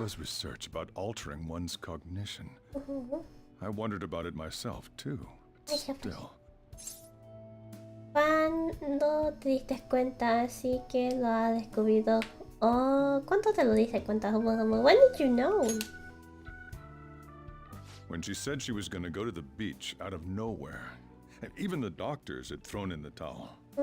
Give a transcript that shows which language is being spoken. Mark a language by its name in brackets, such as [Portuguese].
[English] Futaba's research about altering one's cognition. I wondered about it myself, too. But still. [Spanish] ¿Cuándo te diste cuenta? Así que lo ha descubierto. Oh, ¿cuánto te lo diste cuenta? [English] When did you know? When she said she was going to go to the beach out of nowhere. And even the doctors had thrown in the towel.